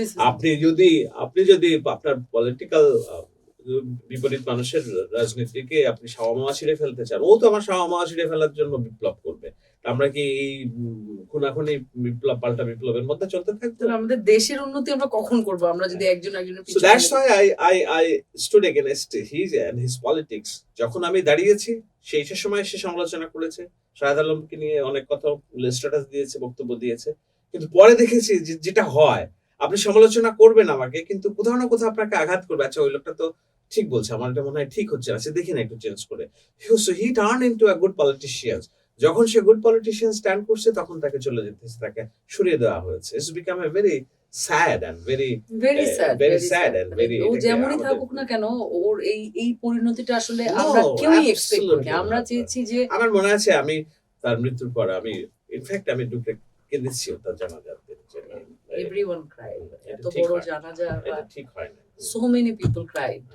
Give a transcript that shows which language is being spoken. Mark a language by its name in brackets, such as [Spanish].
[Bangla] আপনি যদি আপনার পলিটিক্যাল বিপরীত মানুষের রাজনীতিকে আপনি শামা মামা ছিঁড়ে ফেলতে চান, ও তো আমার শামা মামা ছিঁড়ে ফেলার জন্য বিপ্লব করবে। আমরা কি এই খুনাখুনি বিপ্লব পাল্টা বিপ্লবের মধ্যে চলতে থাকবো? আমাদের দেশের উন্নতি আমরা কখন করব, আমরা যদি একজন একজনের So পিছনে [English] that's why I stood against his politics. [Bangla] যখন আমি দাঁড়িয়েছি, সেই সময় সে সমালোচনা করেছে, শাহেদ আলমকে নিয়ে অনেক কথা স্ট্যাটাস দিয়েছে, বক্তব্য দিয়েছে, কিন্তু পরে দেখেছি যেটা হয়, আপনি সমালোচনা করবেন আমাকে, কিন্তু কোথাও না কোথাও আপনাকে আঘাত করবে। আচ্ছা, ওই লোকটা তো ঠিক বলছে, আমার এটা মনে হয় ঠিক হচ্ছে, আচ্ছা দেখি না একটু চেঞ্জ করে। [English] So he turned into a good politician. [Bangla] যখন সে গুড পলিটিশিয়ান স্ট্যান্ড করছে, তখন তাকে চলে যেতেছে, তাকে সরিয়ে দেওয়া হয়েছে। [English] It's become a very sad and very sad and very, [Bangla] ও যেমনই থাকুক না কেন, ওর এই পরিণতিটা আসলে আমরা কেউই এক্সপেক্ট করিনি। আমরা চেয়েছি যে, আমার মনে আছে আমি তার মৃত্যুর পর আমি ইনফ্যাক্ট আমি দুটো কেঁদেছি তার জানাজাতে। [English] everyone cried, [Bangla] এত বড় জানাজা, এটা ঠিক হয় না, [English] so many people cried,